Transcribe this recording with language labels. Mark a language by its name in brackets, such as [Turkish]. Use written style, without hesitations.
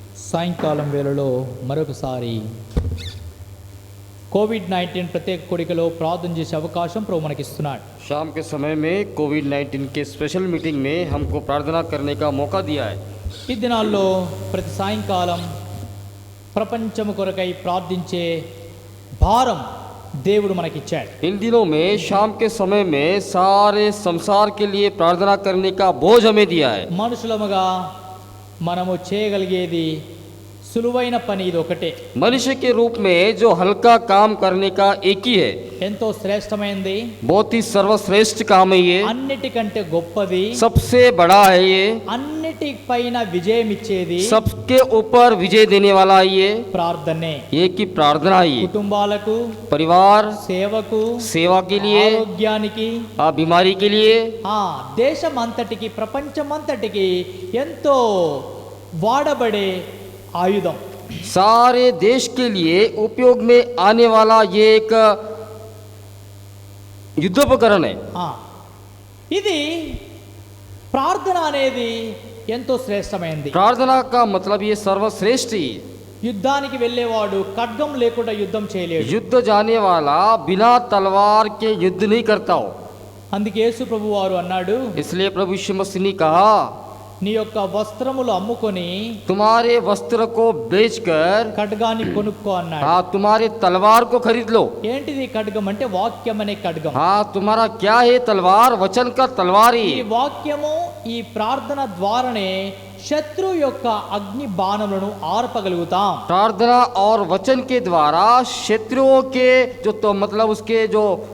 [Telugu] సాయంకాలం వేళలో మరొకసారి కోవిడ్-19 ప్రత్యేక కూడికలో ప్రార్థన చేసే అవకాశం ప్రభు మనకిస్తున్నాడు. [Hindi] शाम के समय में कोविड-19 के स्पेशल मीटिंग में हमको प्रार्थना करने का मौका दिया है. [Telugu] ఈ దినాల్లో ప్రతి సాయంకాలం ప్రపంచం కొరకై ప్రార్థించే భారం దేవుడు మనకిచ్చాడు. [Hindi] इन दिनों में शाम के समय में सारे संसार के लिए प्रार्थना करने का बोझ हमें दिया है. [Telugu] మనుషులముగా మనము చేయగలిగేది సులువైన పని ఇది ఒకటే. [Hindi] मनुष्य के रूप में जो हल्का काम करने का एक ही है, [Telugu] ఎంతో శ్రేష్టమైనది, [Hindi] बहुत ही सर्वश्रेष्ठ काम है ये, [Telugu] అన్నిటికంటే గొప్పది, [Hindi] सबसे बड़ा है ये, [Telugu] అన్నిటిపైన విజయం ఇచ్చేది, [Hindi] सबके ऊपर विजय देने वाला है ये [Telugu] ప్రార్థనే. [Hindi] ये की प्रार्थना है. [Telugu] కుటుంబాలకు, [Hindi] परिवार [Telugu] సేవకు, [Hindi] सेवा के लिए, [Telugu] ఆరోగ్యానికి, [Hindi] बीमारी के लिए, [Telugu] దేశం అంతటికి, ప్రపంచం అంతటికి ఎంతో వాడబడే ఆయుధం. [Hindi] सारे देश के लिए उपयोग में आने वाला ये एक युद्धोपकरण है. [Telugu] ఇది ప్రార్థన అనేది ఎంతో శ్రేష్టమైనది. [Hindi] प्रार्थना का मतलब ये सर्वश्रेष्ठ ही. [Telugu] యుద్ధానికి వెళ్ళేవాడు ఖడ్గం లేకుండా యుద్ధం చేయలేడు. [Hindi] युद्ध जाने वाला बिना तलवार के युद्ध नहीं करता हो. [Telugu] అందుకే యేసు ప్రభు వారు అన్నాడు, [Hindi] इसलिए प्रभु यीशु मसीह ने कहा, [Telugu] నీ యొక్క వస్త్రములు అమ్ముకొని [Hindi] तुम्हारे वस्त्र को बेचकर [Telugu] ఖడ్గాన్ని కొనుక్కో అన్నాడు. [Hindi] तुम्हारे तलवार को खरीद लो. [Telugu] ఏంటిది ఖడ్గం అంటే వాక్యం అనే ఖడ్గం. [Hindi] तुम्हारा क्या है तलवार? वचन का तलवार ही. [Telugu] ఈ వాక్యము ఈ ప్రార్థన ద్వారానే శత్రు యొక్క అగ్ని బాణములను ఆర్పగలుగుతాం. [Hindi] प्रार्थना और वचन के द्वारा शत्रुओं के जो तो मतलब उसके जो